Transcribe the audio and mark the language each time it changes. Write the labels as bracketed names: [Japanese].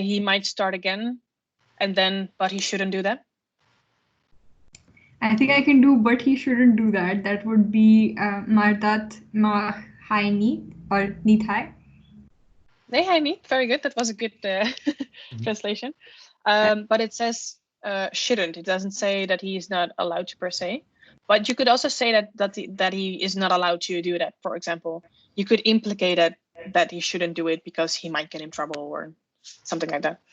[English] He might start again, and then, but he shouldn't do that. I think I can do, but he shouldn't do that. That would be [Dutch] maar dat mag hij niet, [English] or [Dutch] niet hij. Nee, hij niet. [English] Very good. That was a good translation. But it says shouldn't. It doesn't say that he is not allowed to per se. But you could also say that he is not allowed to do that. For example, you could implicate that that he shouldn't do it because he might get in trouble or something like that.